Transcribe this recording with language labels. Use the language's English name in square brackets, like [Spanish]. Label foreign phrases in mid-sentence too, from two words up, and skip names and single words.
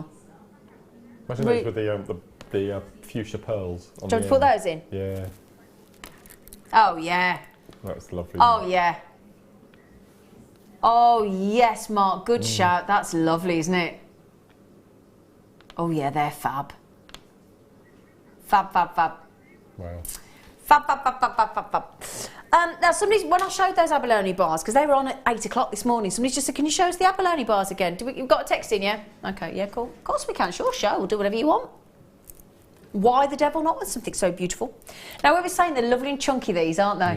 [English] Imagine those with the fuchsia pearls. Do you want to put those in? Yeah. Oh, yeah. That's lovely. Oh, yeah. Oh, yes, Mark. Good shout. That's lovely, isn't it? Oh, yeah, they're fab. Fab, fab, fab. Wow. Fab, fab, fab, fab, fab, fab, fab. Now, when I showed those abalone bars, because they were on at 8 o'clock this morning, somebody just said, can you show us the abalone bars again? You've got a text in, yeah? Okay, yeah, cool. Of course we can, sure, show. We'll do whatever you want. Why the devil not with something so beautiful? Now, we were saying they're lovely and chunky, these, aren't they?